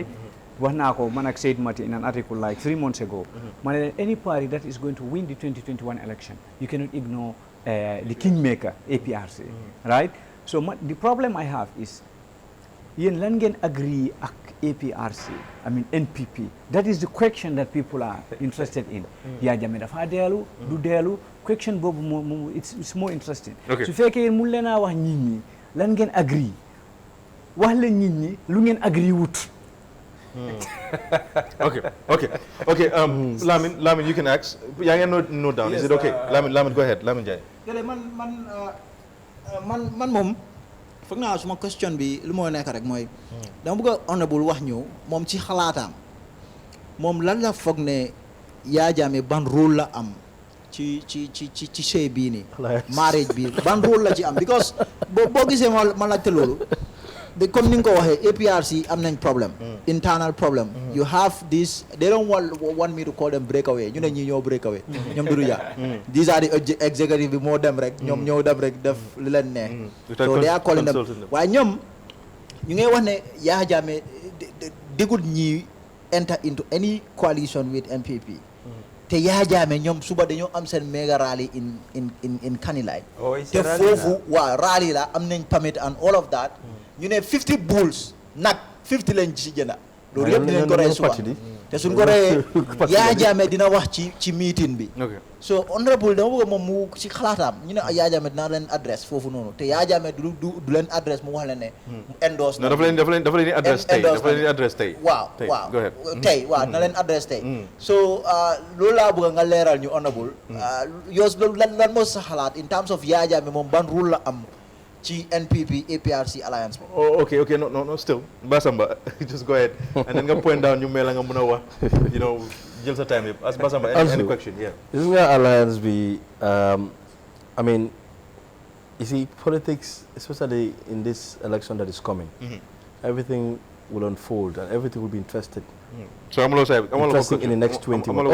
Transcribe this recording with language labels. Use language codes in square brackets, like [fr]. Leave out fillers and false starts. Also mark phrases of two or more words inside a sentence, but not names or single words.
[en] Manak said in an article like 3 months ago, any party that is going to win the 2021 election, you cannot ignore the kingmaker, APRC, right? So the problem I have is, [wo] yen langen [en] agree ak APRC, I mean NPP. That is the question that people are interested in. [wo] Ya jame dafa delu, du delu. [en] Question bobu it's more interesting. Okay. [wo] So feke yen mun lena wax nit ñi lan ngeen agree. Wax la nit ñi lu ngeen agree wut. [en] Okay. Lamin, you can ask. [wo] Ya ngeen [en] note down. Is it okay? Lamin, go ahead. Lamin Jai. [wo] man moom foog naa suma question bi lu moo nekk rek mooy dama bëgg a honorable wax ñu moom ci xalaatam moom lan la foog ne Yaya Jammeh ban rôle la am ci sëy bii nii marriage bi ban rôle la ci am because boo gisee ma laajte loolu comme ni nga ko waxee APRC am nañ [en] problem internal problem you have this they don't want me to call them breakaway [wo] ñu ne ñi ñoo breakaway ñoom Doudou Dia [en] these are the executive [wo] bi moo dem rek ñoom ñoo dem rek def li leen neex [en] so they are calling them [wo] waaye ñoom ñu ngay wax ne Yaya Jammeh dégul ñi enter [en] into any coalition with NPP [wo] te Yaya Jammeh ñoom suba dañoo am seen [en] mega rally [wo] in Kanilai te foofu waa rally la am nañ [en] permit and all of that [wo] ñu ne [en] 50 bulls [wo] nag 50 lañ ci jënda loolu yëpp dinañ ko rey suba te suñ ko reyee Yaya Jammeh dina wax ci meeting bi so honorable dama bëgg moom mu ci xalaatam ñu ne Yaya Jammeh dina leen adresse foofu noonu te Yaya Jammeh du leen adresse mu wax leen ne endorse na dafa leen adresse tey waaw tey waaw na leen adresse tey so loolu laa bëgg nga leeral ñu honorable yoos loolu lan moo sa xalaat [en] in terms of [wo] Yaya Jammeh moom ban rôle la am ci NPP APRC alliance. [en] Oh, okay. No, still. Basamba, just go ahead. And then go point down, you mail and [wo] jël sa [en] time. As Basamba, any question, yeah. Isn't that alliance be, I mean, you see, politics, especially in this election that is coming, everything will unfold and everything will be interested. So I'm interesting in the next 20 months.